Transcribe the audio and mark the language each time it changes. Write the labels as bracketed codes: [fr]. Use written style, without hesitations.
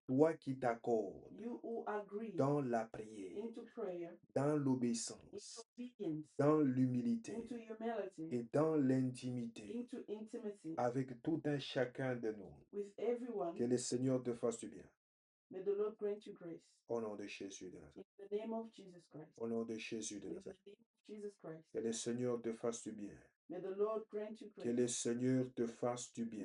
[fr] Toi qui t'accordes [en] You who agree [fr] dans la prière. [en] into prayer, [fr] Dans [en] into [fr] l'obéissance. [en] obedience, [fr] Dans l'humilité. [en] into humility, [fr] Et dans l'intimité. [en] into intimacy [fr] Avec tout un chacun de nous. [en] with everyone. [fr] Que le Seigneur te fasse du bien. [en] May the Lord grant you grace. [fr] Au nom de Jésus de [en] In [fr] Nazareth. [en] the name of Jesus Christ. [fr] Au nom de Jésus de [en] In the [fr] Nazareth. [en] name of Jesus Christ. [fr] Que le Seigneur te fasse du bien. [en] May the Lord grant you [fr] Que [en] grace. [fr] le Seigneur te fasse du bien.